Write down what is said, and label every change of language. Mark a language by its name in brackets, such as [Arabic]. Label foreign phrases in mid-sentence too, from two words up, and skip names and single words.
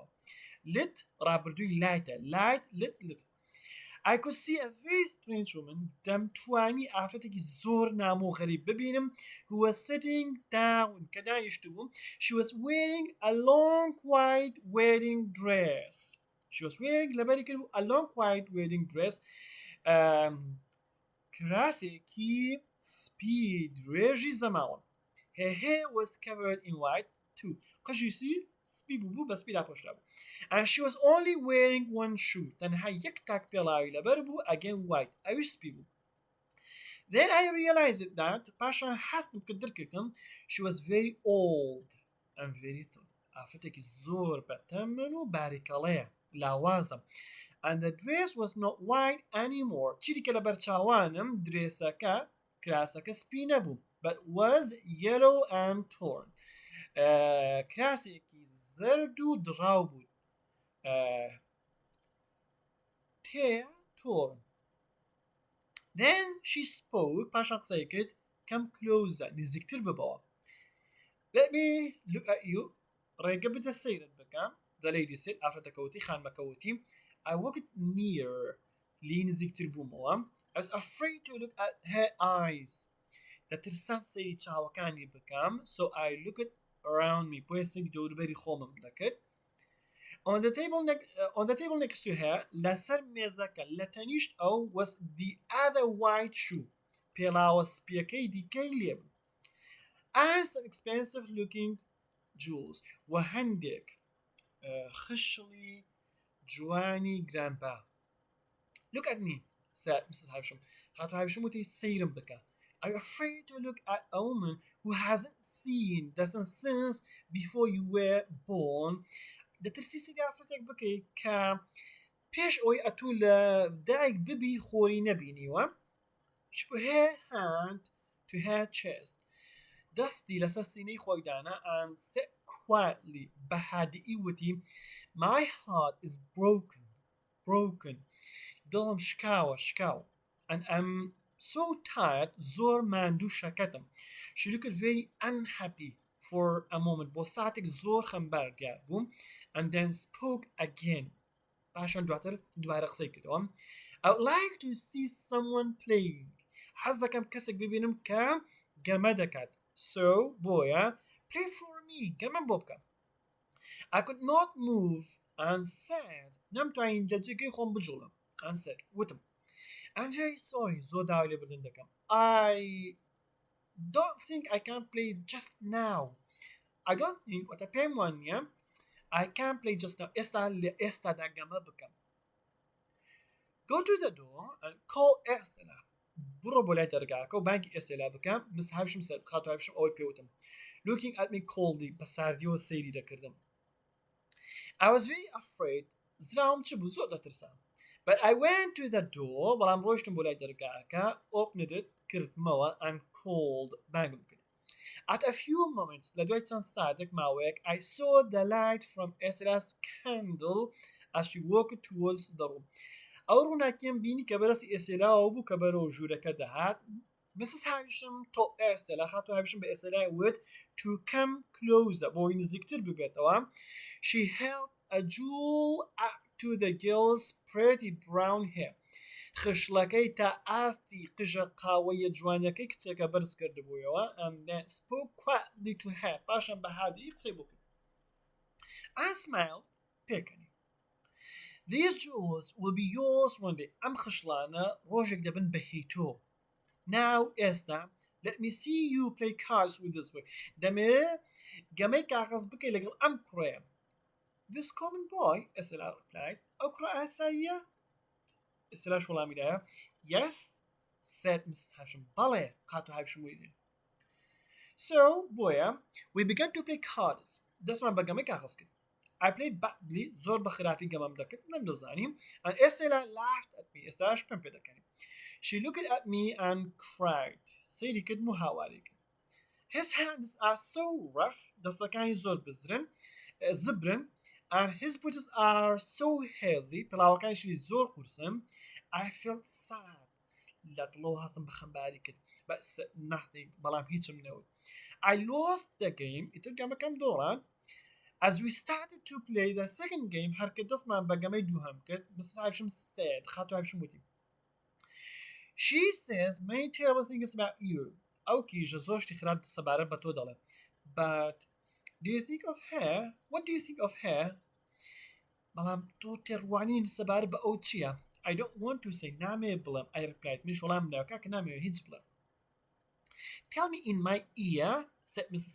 [English] lit [Central Kurdish] ڕابردووی لایتە [English] light lit I could see a very strange woman [Central Kurdish] دەمتوانی ئافرەتێکی زۆر نامۆ غەریب ببینم [English] who was sitting down [Central Kurdish] کە دانیشتو بوو. [English] She was wearing a long white wedding dress. She was wearing [Central Kurdish] لەبەری کرد [English] a long white wedding dress [Central Kurdish] کراسێکی سپی درێژی زەماوە. [English] Her hair was covered in white too. [Central Kurdish] قژیسی سپی بوو بە سپی لاپۆشرا بوو. [English] And she was only wearing one shoe. [Central Kurdish] تەنها یەک تاک پێڵاوی لەبەر بوو [English] again white. [Central Kurdish] ئەویش سپی بوو. [English] Then I realized that [Central Kurdish] پاشان حەستم کرد دەرکردم [English] she was very old and very thin. [Central Kurdish] ئافرەتێکی زۆر بەتەمەن و باریکەڵەیە لاوازە. [English] And the dress was not white anymore. [Central Kurdish] چیری کە لە بەرچاوانم درێسەکە کراسەکە سپی نەبوو [English] but was yellow and torn. [Central Kurdish] کراسێکی زەرد و دڕاو بوو. [English] torn. Then she spoke [Central Kurdish] پاشان قسەی کرد [English] come closer [Central Kurdish] نزیکتر ببەوە. [English] Let me look at you. [Central Kurdish] ڕێگە بدە سەیرت بکەم. [English] The lady said [Central Kurdish] ئافرەتەکەوتی خانمەکەوتی. [English] I walked near [Central Kurdish] لی نزیکتر بوومەوە. [English] I was afraid to look at her eyes. [Central Kurdish] دەترسام سەیری چاوەکانی بکەم [English] so I looked around me [Central Kurdish] بۆیە سەیری دەوروبەری خۆمم دەکرد. [English] On the table next to her [Central Kurdish] لەسەر مێزەکە لە تەنیشت ئەو [English] was the other white shoe [Central Kurdish] پێڵاوە سپیەکەی دیکەی لێبوو [English] and some expensive looking jewels [Central Kurdish] و هەندێک خشلی جوانی گرانبا. [English] Look at me said Mrs. Havisham. [Central Kurdish] خاتو هاوشم وتی سەیرم بکە. [English] Are you afraid to look at a woman who hasn't seen since before you were born? [Central Kurdish] دەترسی سەیری ئافرەتێک بکەی کە پێش ئەوەی ئەتوو لە دایک ببی خۆری نەبینیوە. [English] She put her hand to her chest. [Central Kurdish] دەستی لەسەر سینەی خۆی دانا [English] and said quietly [Central Kurdish] بە هادیئی وتی [English] My heart is broken. [Central Kurdish] دڵم شکاوە [English] and I'm so tired [Central Kurdish] زۆر ماندوو شەکەتم. [English] She looked very unhappy for a moment [Central Kurdish] بۆ ساتێک زۆر خەمبار دیار بوو [English] and then spoke again. [Central Kurdish] پاشان دوبارە قسەی کردەوە. [English] I would like to see someone playing. [Central Kurdish] حەز دەکەم کەسێک ببینم کە گەمە دەکات. [English] So بۆیە play for me [Central Kurdish] گەمەم بۆ بکە. [English] I could not move and said [Central Kurdish] نەمتوانین لە جێگەی خۆم بجوڵم [English] and said وتم I'm very sorry [Central Kurdish] زۆر داوای لێبوردن دەکەم. [English] I don't think I can play just now. I don't think [Central Kurdish] واتە پێم وانە [English] I can play just now. [Central Kurdish] ئێستادا گەمە بکەم. [English] Go to the door and call Estella. [Central Kurdish] بڕۆ بۆ لای دەرگاکە و بانگی ئێستێلا بکەم. [English] Mrs. Havisham said [Central Kurdish] خاتو هاوشم ئەوەی پێوتم. [English] Looking at me coldly [Central Kurdish] بە ساردیەوە سەیری دەکردم. [English] I was very afraid. [Central Kurdish] زراوم چ بوو زۆر دەترسام. [English] But I went to the door [Central Kurdish] بەڵام ڕۆیشتم بۆ لای دەرگاکە [English] opened it کردمەوە and called [Central Kurdish] بانگم کرد. [English] At a few moments [Central Kurdish] لە دوای چەند ساتێک ماوەیەک [English] I saw the light from Estella's candle as she walked towards the room. [Central Kurdish] ئەو ڕووناکیم بینی کە بەرەسی ئێستێلاوە بوو کە بەرەو ژوورەکە دەهات. [English] Mrs. Havisham told Estella [Central Kurdish] خاتو هاوشم بە ئێستێلای وت [English] to come closer [Central Kurdish] بۆی نزیکتر ببێتەوە. [English] She held a jewel up to the girl's pretty brown hair. [Central Kurdish] خشلەکەی تا ئاستی قژە قاوەیە جوانەکەی کچێکە بەرز کردبوویەوە [English] and then spoke quietly to her. [Central Kurdish] پاشان بە هادیئی قسەی بۆ کرد. [English] I smiled پێکەنی. These jewels will be yours one day. [Central Kurdish] ئەم خشلانە ڕۆژێک دەبن بە هیتۆ. [English] Now ئێستا let me see you play cards with this boy. [Central Kurdish] دەمێ گەمەی کاغەز بکەی لەگەڵ ئەم کوڕەیە. [English] This common boy, Estella replied. [Central Kurdish] ئەو کوڕە ئاساییە؟ ئێستێلاش وەڵامی دایە. [English] Yes, said Mrs. Havisham. [Central Kurdish] بەڵێ خاتو هاوشم ویدی. [English] So بۆیە we began to play cards. [Central Kurdish] دەستمان بە گەمەی کاغەز کرد. [English] I played badly [Central Kurdish] زۆر بە خراپی گەمەم دەکرد نەمدەزانیم [English] and Estella laughed at me. [Central Kurdish] ئێستاش پێم پێ دەکەنی. [English] She looked at me and cried. [Central Kurdish] سەیری کردم و هاواری کرد. [English] His hands are so rough. [Central Kurdish] دەستەکانی زۆر زبرن [English] and his boots are so heavy [Central Kurdish] پڵاوەکانیشی زۆر قورسم [English] I felt sad [Central Kurdish] لە دڵەوە هەستم بە خەمباری کرد [English] but said nothing [Central Kurdish] بەڵام هیچم نەوت [English] I lost the game [Central Kurdish] ئیتر گەمەکەم دۆڕان [English] as we started to play the second game [Central Kurdish] هەرکە دەستمان بە گەمەی دووهەم کرد [English] Mrs. Havisham said [Central Kurdish] خاتو هاوشم وتی [English] She says many terrible things about you [Central Kurdish] ئەو کیژە زۆر شتی خراپ سەبارەت بە تۆ دەڵێ [English] but do you think of her what do you think of her [Central Kurdish] بەڵام تۆ تێڕوانین سەبارەت بە ئەو چییە [English] I don't want to say [Central Kurdish] نامێ بڵێم [English] I replied [Central Kurdish] منیش وەڵام بداوە کاکە نامەوێت هیچ بڵێم [English] Tell me in my ear said Mrs.